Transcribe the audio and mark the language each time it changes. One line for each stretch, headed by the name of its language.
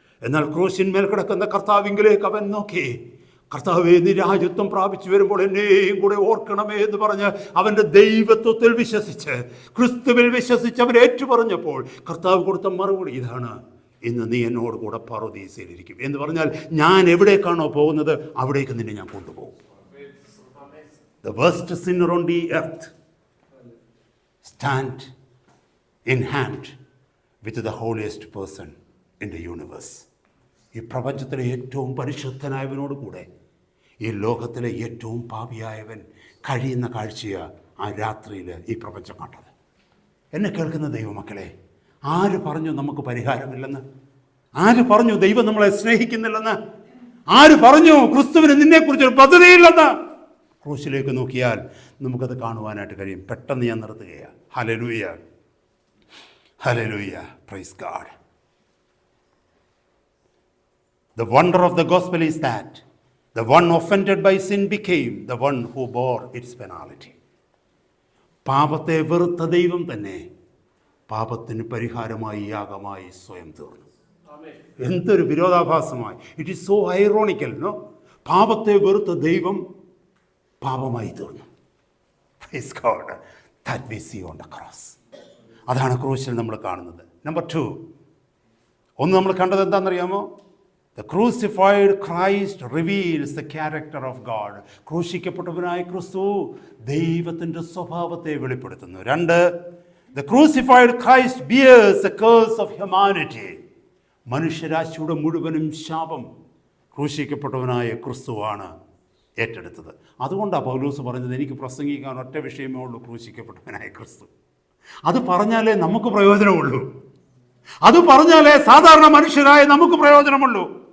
Malayalam: എന്നാൽ ക്രൂശിന്മേൽ കിടക്കുന്ന കർത്താവിങ്കിലേക്ക് അവൻ നോക്കി, കർത്താവേ, നീ രാജ്യത്വം പ്രാപിച്ചു വരുമ്പോൾ എന്നെയും കൂടെ ഓർക്കണമേ എന്ന് പറഞ്ഞ് അവൻ്റെ ദൈവത്വത്തിൽ വിശ്വസിച്ച്, ക്രിസ്തുവിൽ വിശ്വസിച്ച് അവൻ ഏറ്റുപറഞ്ഞപ്പോൾ കർത്താവ് കൊടുത്ത മറുപടി ഇതാണ്, ഇന്ന് നീ എന്നോട് കൂടെ പറുദീസയിലിരിക്കും എന്ന് പറഞ്ഞാൽ, ഞാൻ എവിടേക്കാണോ പോകുന്നത് അവിടേക്ക് നിന്നെ ഞാൻ കൊണ്ടുപോകും.
English: the worst sinner on the earth, stand in hand with the holiest person in the universe.
Malayalam: ഈ പ്രപഞ്ചത്തിലെ ഏറ്റവും പരിശുദ്ധനായവനോട് കൂടെ ഈ ലോകത്തിലെ ഏറ്റവും പാപിയായവൻ കഴിയുന്ന കാഴ്ചയാണ് ആ രാത്രിയിൽ ഈ പ്രപഞ്ചം കണ്ടത്. എന്നെ കേൾക്കുന്ന ദൈവമക്കളെ, ആര് പറഞ്ഞു നമുക്ക് പരിഹാരമില്ലെന്ന്? ആര് പറഞ്ഞു ദൈവം നമ്മളെ സ്നേഹിക്കുന്നില്ലെന്ന്? ആര് പറഞ്ഞു ക്രിസ്തുവിന് നിന്നെക്കുറിച്ചൊരു പദ്ധതിയില്ലെന്ന്? ക്രൂശിലേക്ക് നോക്കിയാൽ നമുക്കത് കാണുവാനായിട്ട് കഴിയും. പെട്ടെന്ന് ഞാൻ നിർത്തുകയാണ്. Hallelujah, hallelujah,
English: Praise God. The wonder of the gospel is that the one offended by sin became the one who bore its penalty.
Malayalam: പാപത്തെ വെറുത്ത ദൈവം തന്നെ പാപത്തിന് പരിഹാരമായി യാഗമായി സ്വയം തീർന്നു. എന്തൊരു വിരോധാഭാസമായി!
English: It is so ironical, no?
Malayalam: പാപത്തെ വെറുത്ത ദൈവം പാപമായി തീർന്നു.
English: Praise God. That we see on the cross.
Malayalam: അതാണ് ക്രൂശിൽ നമ്മൾ കാണുന്നത്. നമ്പർ 2, ഒന്ന് നമ്മൾ കണ്ടത് എന്താണെന്നറിയാമോ?
English: The crucified Christ reveals the character of God.
Malayalam: ക്രൂശിക്കപ്പെട്ടവനായ ക്രിസ്തു ദൈവത്തിൻ്റെ സ്വഭാവത്തെ വെളിപ്പെടുത്തുന്നു.
English: 2, the crucified Christ bears the curse of humanity.
Malayalam: മനുഷ്യരാശിയുടെ മുഴുവനും ശാപം ക്രൂശിക്കപ്പെട്ടവനായ ക്രിസ്തുവാണ് ഏറ്റെടുത്തത്. അതുകൊണ്ടാണ് പൗലോസ് പറഞ്ഞത്, എനിക്ക് പ്രസംഗിക്കാൻ ഒറ്റ വിഷയമേ ഉള്ളൂ, ക്രൂശിക്കപ്പെട്ടവനായ ക്രിസ്തു. അത് പറഞ്ഞാലേ നമുക്ക് പ്രയോജനമുള്ളൂ. അത് പറഞ്ഞാലേ സാധാരണ മനുഷ്യരായ നമുക്ക് പ്രയോജനമുള്ളൂ.